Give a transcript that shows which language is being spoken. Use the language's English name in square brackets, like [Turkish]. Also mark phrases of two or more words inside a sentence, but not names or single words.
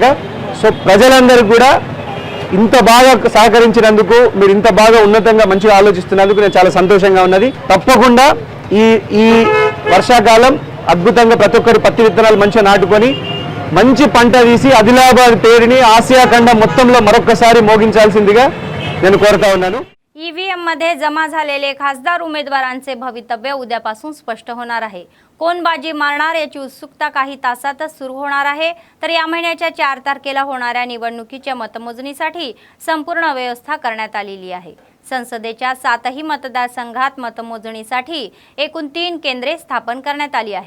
[Telugu] సో ప్రజలందరికీ కూడా ఇంత బాగా సహకరించినందుకు, మీరు ఇంత బాగా ఉన్నతంగా మంచిగా ఆలోచిస్తున్నందుకు నేను చాలా సంతోషంగా ఉన్నది. తప్పకుండా ఈ వర్షాకాలం అద్భుతంగా ప్రతి ఒక్కరు పత్తి విత్తనాలు మంచిగా నాటుకొని మంచి పంట తీసి ఆదిలాబాద్ పేరుని ఆసియా ఖండం మొత్తంలో మరొక్కసారి మోగించాల్సిందిగా నేను कोरता ఉన్నాను. [Marathi] ईव्हीएम मध्ये जमा झालेले खासदार उमेदवारांचे भवितव्य उद्यापासून स्पष्ट होणार आहे. कोण बाजी मारणार याची उत्सुकता काही तासातच सुरू होणार आहे. तर या महिन्याच्या 4 तारखेला होणाऱ्या निवडणुकीच्या मतमोजणीसाठी संपूर्ण व्यवस्था करण्यात आलेली आहे. संसदेच्या 7ही मतदारसंघात मतमोजणीसाठी एकूण 3 केंद्रे स्थापन करण्यात आली आहे.